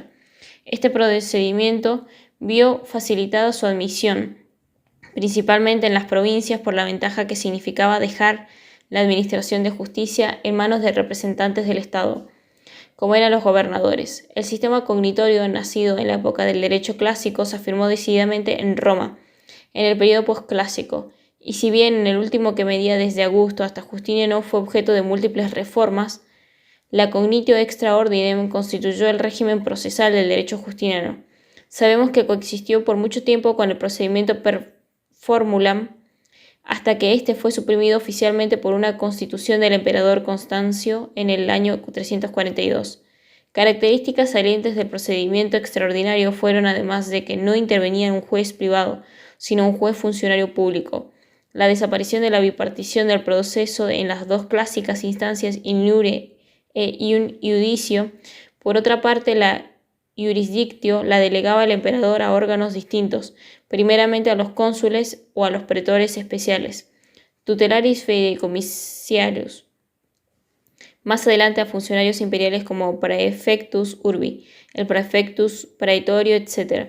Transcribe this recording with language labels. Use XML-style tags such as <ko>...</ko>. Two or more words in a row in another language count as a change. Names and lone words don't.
<es>Este procedimiento vio facilitada su admisión, principalmente en las provincias, por la ventaja que significaba dejar la administración de justicia en manos de representantes del Estado, como eran los gobernadores. El sistema cognitorio, nacido en la época del derecho clásico, se afirmó decididamente en Roma, en el periodo posclásico, y si bien en el último, que medía desde Augusto hasta Justiniano, fue objeto de múltiples reformas, la</es> <la>cognitio extra ordinem</la> <es>constituyó el régimen procesal del derecho justiniano. Sabemos que coexistió por mucho tiempo con el procedimiento</es> <la>per formulam,</la> <es>hasta que este fue suprimido oficialmente por una constitución del emperador Constancio en el año 342. Características salientes del procedimiento extraordinario fueron, además de que no intervenía un juez privado, sino un juez funcionario público, la desaparición de la bipartición del proceso en las dos clásicas instancias</es> <la>in iure</la> <es>e</es> <la>in iudicio.</la> <es>Por otra parte, la jurisdictio la delegaba el emperador a órganos distintos, primeramente a los cónsules o a los pretores especiales,</es> <la>tutelaris fideicommissarius,</la> <es>más adelante a funcionarios imperiales como</es> <la>praefectus urbi,</la> <es>el</es> <la>praefectus praetorio,</la> <es>etc.</es>